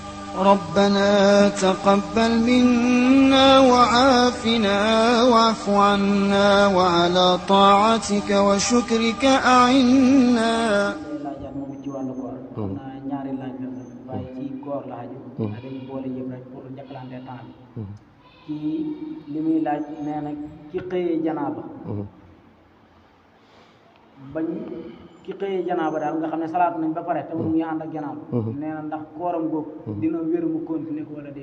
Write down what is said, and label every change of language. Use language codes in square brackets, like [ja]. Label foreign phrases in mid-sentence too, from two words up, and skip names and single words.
[ar] ربنا تقبل منا وعافنا واعف عنا وعلى طاعتك وشكرك أعنا. [wo] kii li muy laaj nee na ki xëyee janaaba bañ ki xëyee janaaba daal nga xam ne salaat nañ ba pare te mu ngi ànd ak janaaba nee na ndax kooram googu dina wér mu continuer ko wala déet.